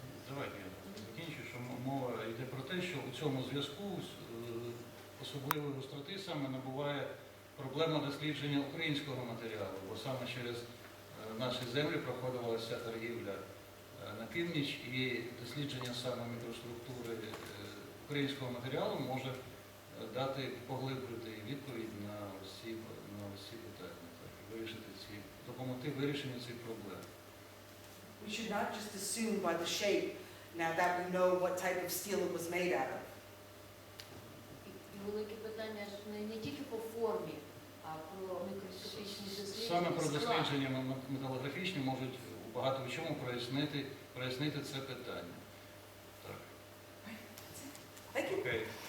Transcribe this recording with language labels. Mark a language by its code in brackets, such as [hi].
[uk] Давайте я закінчу, що мова йде про те, що у цьому зв'язку особливої гостроти саме набуває проблема дослідження українського матеріалу, бо саме через наші землі проходила вся торгівля на північ, і дослідження саме мікроструктури українського матеріалу може дати, поглибити відповідь на всі питання, так, допомогти вирішенню цих проблем. [en] We should not just assume by the shape now that we know what type of steel it was made out of. [uk] І велике питання не тільки по формі, а про мікроскопічні дослідження. Саме про дослідження металографічні можуть багато в чому прояснити це питання. Так. Окей.